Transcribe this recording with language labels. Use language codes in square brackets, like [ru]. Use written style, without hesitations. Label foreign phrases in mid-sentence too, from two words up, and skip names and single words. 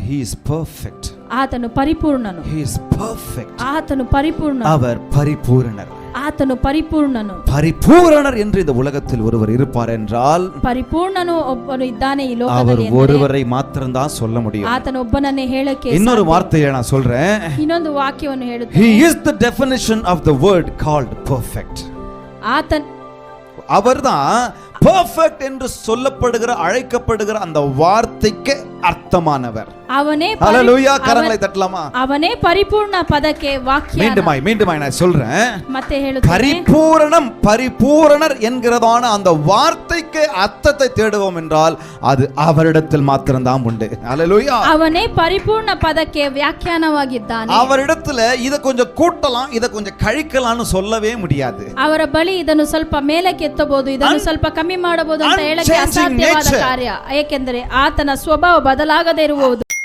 [en] he is perfect. [kn] ಆತನು ಪರಿಪೂರ್ಣನು. [en] He is perfect. [kn] ಆತನು ಪರಿಪೂರ್ಣ. [ta] அவர் பரிபூரணர். [kn] ಆತನು ಪರಿಪೂರ್ಣನು. [ta] பரிபூரணர் என்று இந்த உலகத்தில் ஒருவர் இருப்பார் என்றால் [kn] ಪರಿಪೂರ್ಣನು ಒಬ್ಬನು ಇದ್ದಾನೆ ಈ [ta] அவர் [kn] ಲೋಕದಲ್ಲಿ. [ta] ஒருவரை மாத்திரம்தான் சொல்ல முடியும். [kn] ಆತನು ಒಬ್ಬನನ್ನೇ ಹೇಳಕ್ಕೆ. [ta] இன்னொரு வார்த்தையை நான் சொல்றேன். [kn] ಇನ್ನೊಂದು ವಾಕ್ಯವನ್ನು ಹೇಳುತ್ತೇನೆ. [en] He is the definition of the word called perfect. [ta] அவர்தான் perfect என்று சொல்லப்படுகிற அழைக்கப்படுகிற அந்த வார்த்தைக்கு அர்த்தமானவர். [kn] அவனே [ta] ஹalleluya கரங்களை தட்டலாமா? [kn] ಅವನೇ ಪರಿಪೂರ್ಣ ಪದಕ್ಕೆ ವ್ಯಾಖ್ಯಾನ. [ta] மீண்டுமாய் நான் சொல்றேன். [kn] ಮತ್ತೆ ಹೇಳುತ್ತೇನೆ. [ta] பரிபூரணம் பரிபூரணர் என்கிறதான அந்த வார்த்தைக்கு அர்த்தத்தை தேடுவோம் என்றால் அது அவரிடத்தில் மாத்திரம்தான் உண்டு. ஹalleluya. [kn] ಅವನೇ ಪರಿಪೂರ್ಣ ಪದಕ್ಕೆ ವ್ಯಾಖ್ಯಾನವಾಗಿದ್ದಾನೆ. [ta] அவரிடத்துல இத கொஞ்சம் கூட்டலாம் இத கொஞ்சம் கழிக்கலாம்னு சொல்லவே முடியாது. [kn] ಅವರ ಬಳಿ ಇದನ್ನು ಸ್ವಲ್ಪ ಮೇಲಕ್ಕೆ ಎತ್ತಬಹುದು ಇದನ್ನು ಸ್ವಲ್ಪ ಕಮ್ಮಿ ಮಾಡಬಹುದು ಅಂತ ಹೇಳಕ್ಕೆ ಅಸಾಧ್ಯವಾದ ಕಾರ್ಯ. ಏಕೆಂದರೆ ಆತನ ಸ್ವಭಾವ ಬದಲಾಗದೇ ಇರುವುದು.